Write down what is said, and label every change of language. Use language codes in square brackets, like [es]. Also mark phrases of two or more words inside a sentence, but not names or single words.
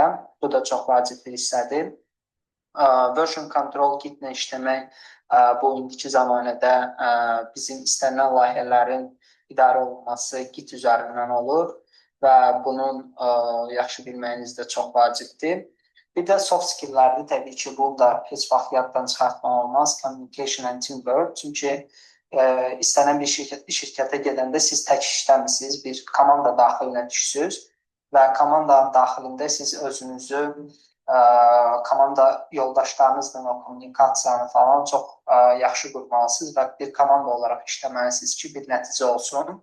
[az] Bu da çox vacib bir hissədir. [en] Version control [az] Git-lə işləmək bu indiki zamanədə bizim istənilən layihələrin idarə olunması Git üzərindən olur və bunun yaxşı bilməyiniz də çox vacibdir. Bir də soft skilllərdir, təbii ki, bunu da heç vaxt yaddan çıxartmaq olmaz. [en] Communication and teamwork. [az] Çünki istənilən bir şirkətə gedəndə siz tək işləmirsiniz, bir komanda daxilinə düşürsünüz və komandanın daxilində siz özünüzü komanda yoldaşlarınızla o kommunikasiyanı falan çox yaxşı qurmalısınız və bir komanda olaraq işləməlisiniz ki, bir nəticə olsun.